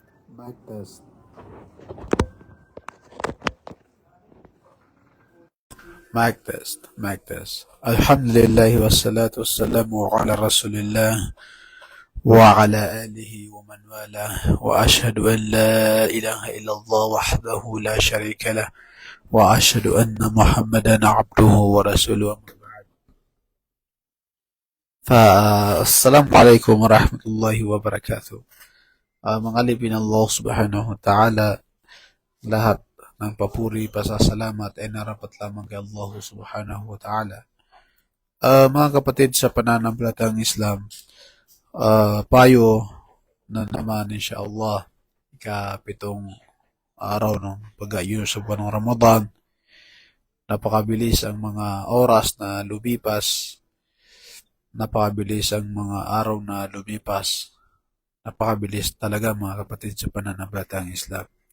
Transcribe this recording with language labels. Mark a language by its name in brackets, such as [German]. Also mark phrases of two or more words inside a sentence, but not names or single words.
[English] Mic test. Mic test. Mic test. [Arabic] الحمد لله والصلاة والسلام على رسول الله وعلى آله ومن والاه وأشهد أن لا إله إلا الله وحده لا شريك له وأشهد أن محمدا عبده ورسوله. السلام عليكم ورحمة الله وبركاته. [Filipino] Mga alipin Allah [Arabic] سبحانه وتعالى, [Filipino] lahat ng papuri, pasasalamat ay narapat lamang kay Allah [Arabic] سبحانه وتعالى. [Filipino] Mga kapatid sa pananampalatayang Islam, payo na naman insyaAllah, ikapitong araw ng pag-aayos sa buwan ng Ramadan. Napakabilis ang mga oras na lumipas, napakabilis ang mga araw na lumipas, napakabilis talaga mga kapatid sa pananampalatayang Islam.